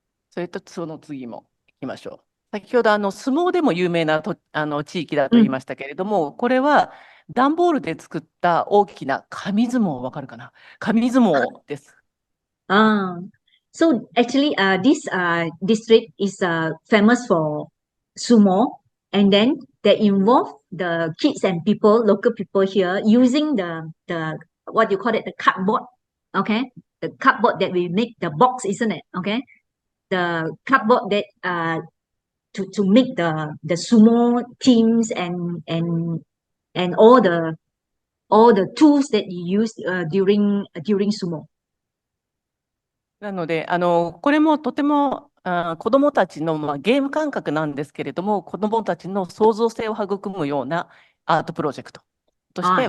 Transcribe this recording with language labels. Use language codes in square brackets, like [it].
[ja] それとその次も行きましょう。先ほど相撲でも有名な地域だと言いましたけれども、これは段ボールで作った大きな紙相撲、わかるかな？紙相撲です。 [en] So actually, this district is famous for sumo, and then they involve the kids and local people here using the what you call it, the cardboard. Okay, the cardboard that we make the box, isn't it? Okay, the cardboard that to make the sumo teams and all the tools that you use during sumo. [ja] なのでこれもとても子どもたちの、ゲーム感覚なんですけれども、子どもたちの創造性を育むようなアートプロジェクトとして